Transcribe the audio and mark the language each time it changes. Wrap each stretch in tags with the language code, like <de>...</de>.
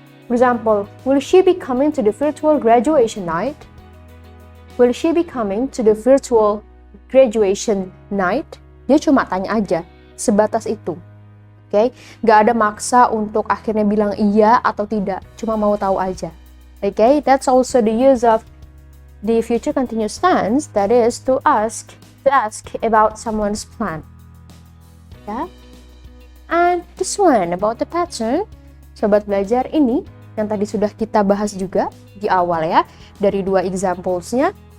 <en>For example, will she be coming to the virtual graduation night? Will she be coming to the virtual graduation night?</en> <id>Dia cuma tanya aja, sebatas itu. Nggak ada maksa untuk akhirnya bilang iya atau tidak, cuma mau tahu aja.</id> <en>That's also the use of the future continuous tense, that is to ask about someone's plan. And this one about the pattern,</en> <id>sobat belajar, ini yang tadi sudah kita bahas juga di awal dari dua examples-nya.</id>